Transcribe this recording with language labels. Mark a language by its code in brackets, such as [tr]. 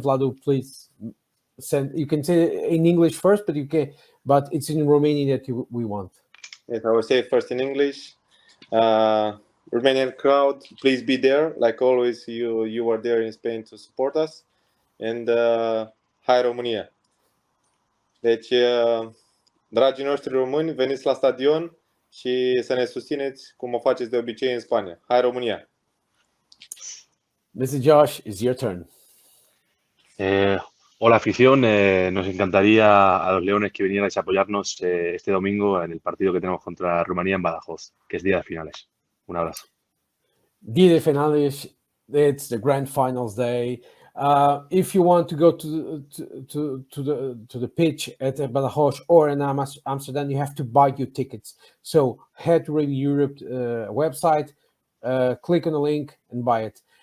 [en] Vladut, please send. You can say it in English first, but it's in Romanian that we want. Yes, I will say first in English. Romanian crowd, please be there. Like always, you are there in Spain to support us. And hi Romania. [ro] Deci, dragii noștri români, veniți la stadion și să ne susțineți cum o faceți de obicei în Spania. Hai România! [en] Mr. Josh, it's your turn. [es] Hola afición, nos encantaría a los Leones que vinierais a apoyarnos este domingo en el partido que tenemos contra Rumanía en Badajoz, que es día de finales. Un abrazo. Día de finales, [en] it's the grand finals day. If you want to go to the pitch at Badajoz or in Amsterdam, you have to buy your tickets. So head to Rugby Europe website, click on the link and buy it.